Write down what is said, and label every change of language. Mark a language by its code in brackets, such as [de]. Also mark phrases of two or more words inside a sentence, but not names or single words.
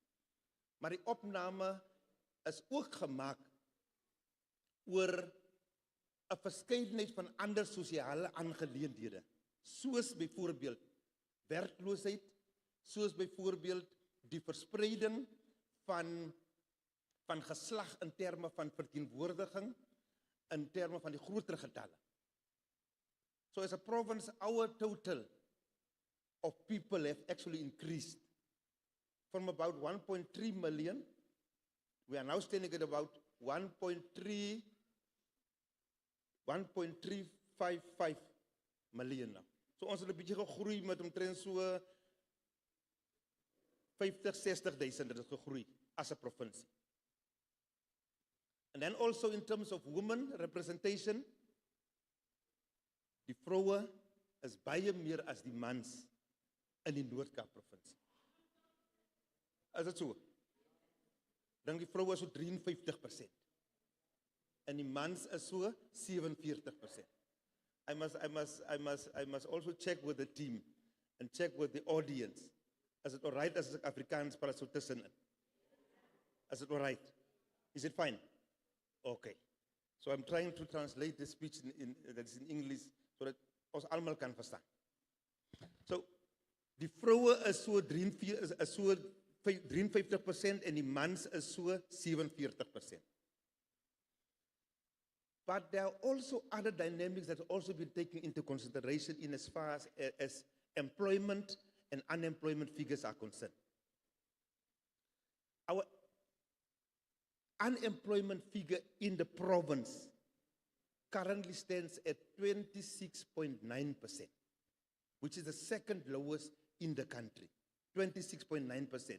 [af] Maar die opname is ook gemaak oor 'n verskeidenheid van ander sosiale aangeleenthede, soos byvoorbeeld werkloosheid, soos byvoorbeeld die verspreiding van geslag in terme van verteenwoordiging, in terme van die groter getalle. [en] So as a province, our total of people have actually increased from about 1.3 million. We are now standing at about 1.355 million now. [af] So ons het 'n bietjie gegroei met omtrent so 50,000-60,000 het gegroei as 'n provinsie. [en] And then also in terms of women representation, [af] die vroue is baie meer as die mans in die Noord-Kaap provinsie. Is dit so? Dan die vroue is so 53%. En die mans is so 47%. [en] I must also check with the team and check with the audience. Is it all right [af] as ek Afrikaans praat so tussenin? [en] Is it all right? Is it fine? Okay. So I'm trying to translate the speech that's in English so that [af] ons almal kan verstaan. So, die vroue is so 53% en die mans is so 47%. [en] But there are also other dynamics that have also been taken into consideration in as far as employment and unemployment figures are concerned. Our unemployment figure in the province currently stands at 26.9%, which is the second lowest in the country, 26.9%.